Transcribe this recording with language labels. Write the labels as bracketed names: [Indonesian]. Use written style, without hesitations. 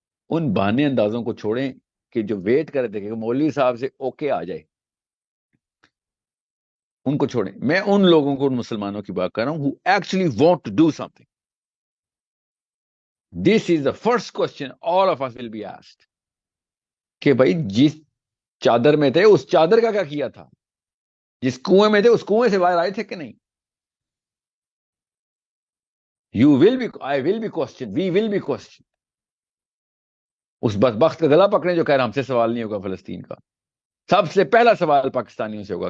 [Urdu] ان بہانے اندازوں کو چھوڑیں کہ جو ویٹ کر رہے تھے کہ مولوی صاحب سے اوکے آ جائے, ان کو چھوڑیں. میں ان لوگوں کو, ان مسلمانوں کی بات کر رہا ہوں [English] who actually want to do something. This is the first question all of us will be asked. [Urdu] کہ بھائی جس چادر میں تھے اس چادر کا کیا کیا تھا؟ جس کنویں میں تھے اس کنویں سے باہر آئے تھے کہ نہیں؟ [English] you will be, I will be question, [Urdu] we will be question. اس بدبخت کا گلا پکڑے جو کہہ رہا ہم سے سوال نہیں ہوگا فلسطین کا. سب سے پہلا سوال پاکستانیوں سے ہوگا.